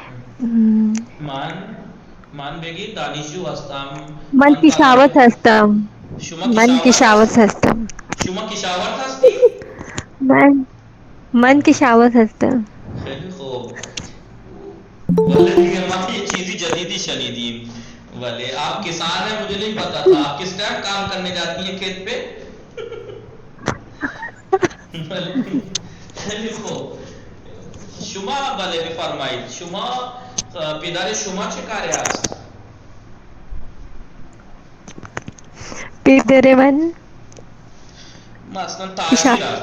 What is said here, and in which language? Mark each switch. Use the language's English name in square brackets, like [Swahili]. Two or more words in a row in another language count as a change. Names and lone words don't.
[Persian] من بگید دانشجو هستم. من من کشاورز طلبه. هستم. شما من کشاورز کشاورز هست؟ هستم. شما کشاورز هستی؟ من کشاورز هستم. خیلی خوب. ولی دیگه ما یہ چیزی جدیدی شنیدیم. [Urdu] ولی آپ کسان ہیں مجھے نہیں پتا تھا. آپ کس ٹائم کام کرنے جاتی ہیں کھیت پہ؟ [Persian] خیلی خوب. شما بله بفرمایید. شما پدر شما چه کاره است؟ پدر من مثلا تاجر است.